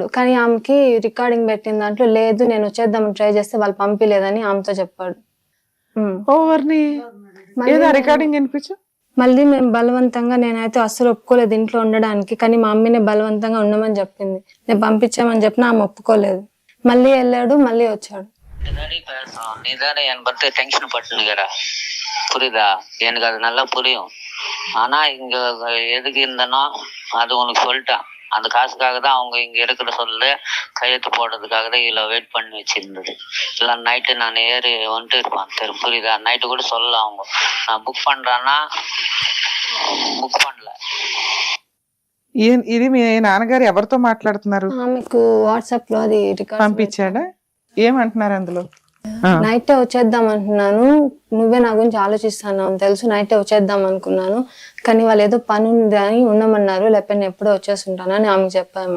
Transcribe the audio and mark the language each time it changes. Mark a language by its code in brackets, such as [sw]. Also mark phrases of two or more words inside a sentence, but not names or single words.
[te] కానీ ఆమెకి రికార్డింగ్ పెట్టిన దాంట్లో లేదు, నేను వచ్చేద్దామని ట్రై చేస్తే వాళ్ళు పంపిలేదని ఆమెతో చెప్పాడు. ఓవర్ని ఏదో రికార్డింగ్ వినిపించు. మళ్ళీ మేము బలవంతంగా, నేనైతే అస్సలు ఒప్పుకోలేదు ఇంట్లో ఉండడానికి, కానీ మా అమ్మని బలవంతంగా ఉండమని చెప్పింది. నేను పంపించామని చెప్పిన ఆమె ఒప్పుకోలేదు. మళ్ళీ వెళ్ళాడు, మళ్ళీ వచ్చాడు. [ta] நீதானே என் [en] birthday tension [ta] பட்டுனுக்கிற புரியுதா? எனக்கு அது நல்லா புரியும். ஆனா இங்க எதுக்கு இருந்தனோ அது உனக்கு சொல்லிட்டேன். அந்த காசுக்காக தான் அவங்க இங்க இருக்கிற சொல்ல கையெழுத்து போடுறதுக்காக தான் இவ்வளவு வெயிட் பண்ணி வச்சிருந்தது. இல்லை நைட்டு நான் ஏறி வந்துட்டு இருப்பேன். புரியுதா? நைட்டு கூட சொல்லலாம் அவங்க நான் புக் பண்றேன்னா బుక్ పడలే. [te] ఇది మీ నాన్నగారు ఎవరితో మాట్లాడుతున్నారు? ఆమెకు వాట్సాప్ లో అది పంపించాడా? ఏమంటున్నారు అందులో? నైటే వచ్చేద్దాం అంటున్నాను, నువ్వే నా గురించి ఆలోచిస్తాను తెలుసు, నైటే వచ్చేద్దాం అనుకున్నాను, కానీ వాళ్ళు ఏదో పని ఉంది అని ఉండమన్నారు, లేకపోతే నేను ఎప్పుడో వచ్చేస్తుంటానని ఆమెకు చెప్పాము.